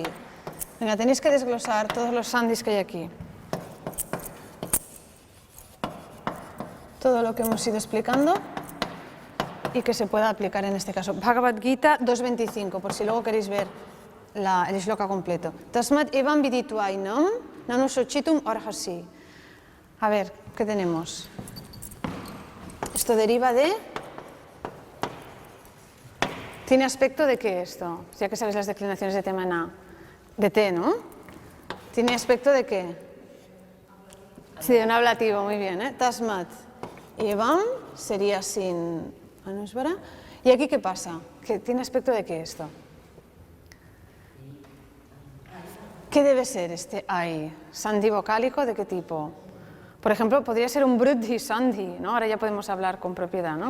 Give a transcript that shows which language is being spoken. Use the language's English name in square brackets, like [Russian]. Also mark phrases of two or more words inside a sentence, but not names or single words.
[Spanish] Venga, tenéis que desglosar todos los sandis que hay aquí. Todo lo que hemos ido explicando y que se pueda aplicar en este caso. Bhagavad Gita 2.25, por si luego queréis ver el shloka completo. [Sanskrit] Tasmat evam viditvainam nanu shochitum arhasi. [Spanish] A ver, ¿qué tenemos? Esto deriva de... ¿Tiene aspecto de qué esto? Ya que sabéis las declinaciones de Temana. De T, ¿no? ¿Tiene aspecto de qué? Sí, de un ablativo, muy bien, ¿eh? [Sanskrit] Tasmat evam [Spanish] sería sin Anusvara. ¿Y aquí qué pasa? ¿Que tiene aspecto de qué esto? ¿Qué debe ser este ay? ¿Sandhi vocálico de qué tipo? Por ejemplo, podría ser un [Sanskrit] Bruddhi Sandhi, [Spanish] ¿no? Ahora ya podemos hablar con propiedad, ¿no?